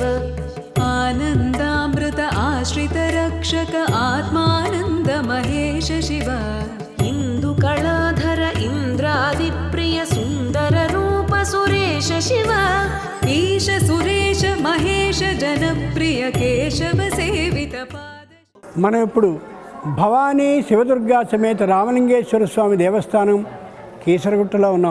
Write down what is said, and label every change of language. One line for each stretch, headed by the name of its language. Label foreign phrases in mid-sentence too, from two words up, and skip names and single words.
Sanskrit: आनन्दामृत आश्रित रक्षक आत्मानन्द महेश शिव इन्दुकलाधर इन्द्रादिप्रिय सुन्दर रूप सुरेश शिव ईश सुरेश महेश जनप्रिय केशव सेवित पाद
Telugu: మనం ఇప్పుడు భవానీ శివదుర్గా సమేత రామలింగేశ్వర స్వామి దేవస్థానం కీసరగుట్టలో ఉన్నాం.